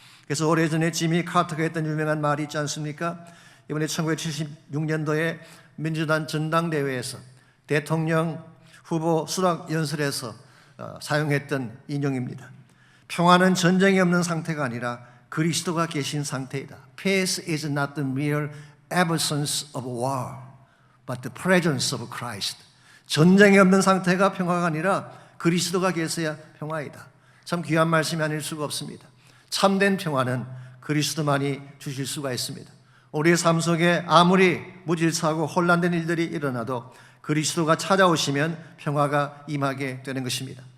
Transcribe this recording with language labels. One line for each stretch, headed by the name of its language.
Korean: 그래서 오래전에 지미 카터가 했던 유명한 말이 있지 않습니까? 이번에 1976년도에 민주당 전당대회에서 대통령 후보 수락 연설에서 사용했던 인용입니다. 평화는 전쟁이 없는 상태가 아니라 그리스도가 계신 상태이다.
English: Peace is not the mere absence of war, but the presence of Christ.
Korean: 전쟁이 없는 상태가 평화가 아니라 그리스도가 계셔야 평화이다. 참 귀한 말씀이 아닐 수가 없습니다. 참된 평화는 그리스도만이 주실 수가 있습니다. 우리의 삶 속에 아무리 무질서하고 혼란된 일들이 일어나도 그리스도가 찾아오시면 평화가 임하게 되는 것입니다.